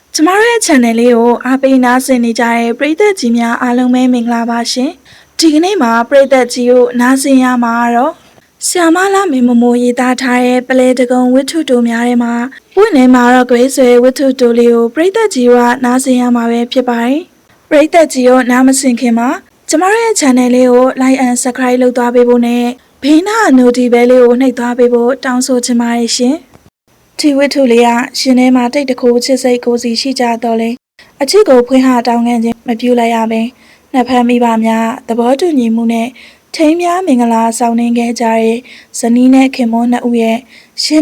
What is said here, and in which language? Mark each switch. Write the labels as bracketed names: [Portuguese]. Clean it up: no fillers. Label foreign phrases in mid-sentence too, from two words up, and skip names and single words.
[Burmese] ကျမတို့ရဲ့ channel လေးကိုအားပေးနားဆင်နေကြတဲ့ပရိသတ်ကြီးများအားလုံးပဲမင်္ဂလာပါရှင်ဒီကနေ့မှာပရိသတ်ကြီးကိုနားဆင်ရမှာတော့ဆီယာမလာမေမမိုရေးသားထားတဲ့ပလဲတကုံဝတ္ထုတိုများထဲမှာပွင့်နေမှာတော့ဂရိဆွေဝတ္ထုတိုလေးကိုပရိသတ်ကြီးကနားဆင်ရမှာပဲဖြစ် ပါတယ်ပရိသတ်ကြီးကိုနားမဆင်ခင်မှာကျမတို့ရဲ့ channel လေးကို [English] like and subscribe [Burmese] လုပ်သွားပေးဖို့နဲ့ဘေးနား notification လေးကိုနှိပ်သွားပေးဖို့တောင်းဆိုချင်ပါတယ်ရှင်ဒီဝတ္ထုလေးကရှင်ထဲမှာတိတ်တခိုးချစ်စိတ်ကိုစီရှိကြတော့လေအ ချစ်ကိုဖွင့်ဟတောင်းခံခြင်းမပြုလိုက်ရပင်နှစ်ဖက်မိဘများသဘောတူညီမှုနဲ့ထိမ်းများမင်္ဂလာဆောင်နှင်းခဲ့ကြတဲ့ဇနီးနဲ့ခင်မွန်းနှစ်ဦးရဲ့ရှင်